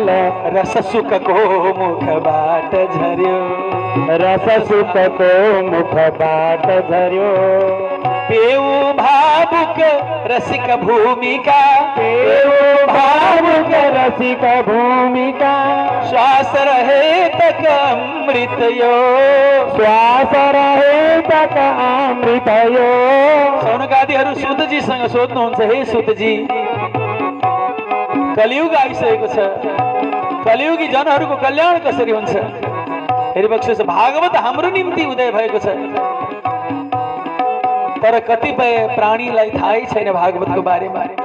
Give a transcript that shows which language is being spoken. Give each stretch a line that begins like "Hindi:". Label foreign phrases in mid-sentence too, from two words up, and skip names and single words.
Nepali: रस सुखको मुखबाट झर्यो, रस सुखको मुखबाट झर्यो। पेउ भावुक रसिक भूमिका, पेउ भावुक रसिक भूमिका। श्वास रहे तक अमृत यो, श्वास रहे तक अमृत यो। सौनकादिहरू सुतजीसँग सोध्नुहुन्छ, हे सुतजी, कलियुग आइसकेको छ, कलियुगी जनहरूको कल्याण कसरी हुन्छ? हेरिबक्सु भागवत हाम्रो निम्ति उदय भएको छ, तर कतिपय प्राणीलाई थाहै छैन भागवतको बारेमा।